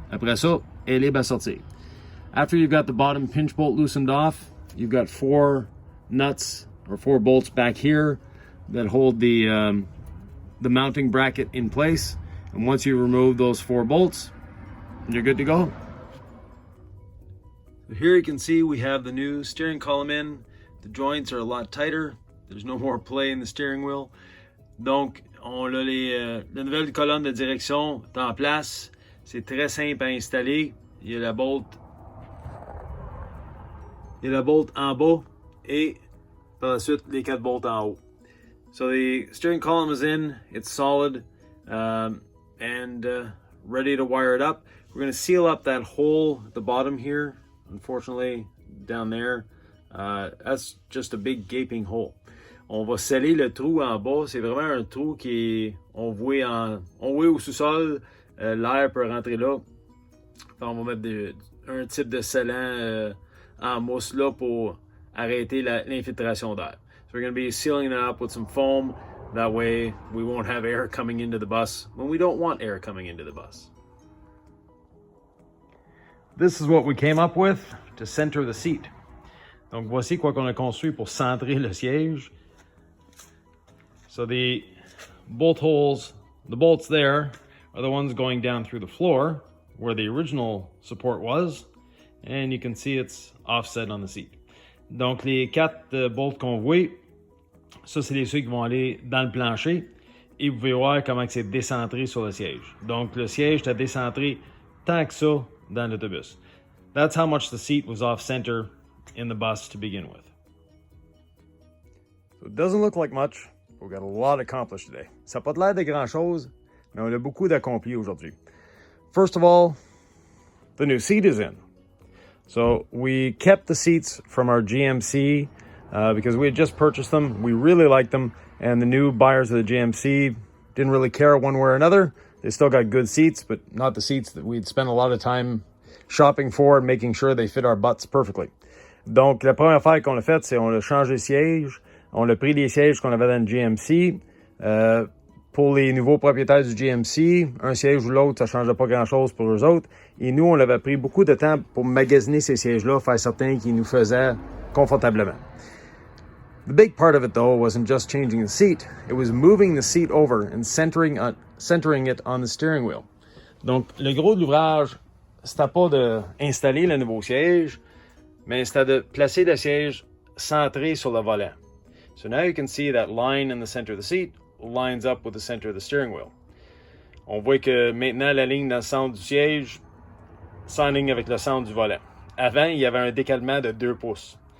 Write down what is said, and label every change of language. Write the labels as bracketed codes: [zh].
[fr] Après ça, elle est libre à sortir. [en] After you've got the bottom pinch bolt loosened off, you've got 4 nuts or 4 bolts back here that hold the mounting bracket in place. And once you remove those 4 bolts, you're good to go. So here you can see we have the new steering column in. The joints are a lot tighter. There's no more play in the steering wheel. [fr] Donc, on a la nouvelle colonne de direction est en place. C'est très simple à installer. Il y a la bolt en bas et par la suite les 4 bolts en haut. [en] So the steering column is in, it's solid, and ready to wire it up. We're going to seal up that hole at the bottom here. Unfortunately, down there, that's just a big gaping hole. [fr] On va sceller le trou en bas. C'est vraiment un trou qui est on voit au sous-sol. L'air peut rentrer là. On va mettre un type de scellant en mousse là pour arrêter l'infiltration d'air. [en] So we're going to be sealing it up with some foam. That way we won't have air coming into the bus when we don't want air coming into the bus. This is what we came up with to center the seat. [fr] Donc voici quoi qu'on a construit pour centrer le siège. [en] So the bolt holes, the bolts there are the ones going down through the floor where the original support was, and you can see it's offset on the seat. [fr] Donc les 4 bolts qu'on voit, ça c'est ceux qui vont aller dans le plancher et vous pouvez voir comment c'est décentré sur le siège. Donc le siège est décentré tant que ça dans l'autobus. [en] That's how much the seat was off center in the bus to begin with. So it doesn't look like much. We've got a lot accomplished today. [fr] Ça n'a pas l'air de grand-chose, mais on a beaucoup d'accompli aujourd'hui. [en] First of all, the new seat is in. So we kept the seats from our GMC because we had just purchased them. We really liked them, and the new buyers of the GMC didn't really care one way or another. They still got good seats, but not the seats that we'd spent a lot of time shopping for and making sure they fit our butts perfectly. [fr] Donc, la première affaire qu'on a faite, c'est on a changé de siège. On a pris les sièges qu'on avait dans le GMC. Pour les nouveaux propriétaires du GMC, un siège ou l'autre, ça ne changeait pas grand-chose pour eux autres. Et nous, on avait pris beaucoup de temps pour magasiner ces sièges-là, faire certains qui nous faisaient confortablement. [en] The big part of it, though, wasn't just changing the seat. It was moving the seat over and centering it on the steering wheel. [fr] Donc, le gros de l'ouvrage, c'était pas d'installer le nouveau siège, mais c'était de placer le siège centré sur le volant. [en] So now you can see that line in the center of the seat lines up with the center of the steering wheel. [fr] On voit que maintenant la ligne dans le centre du siège s'enligne avec le centre du volant. Avant, il y avait un décalement de 2 pouces.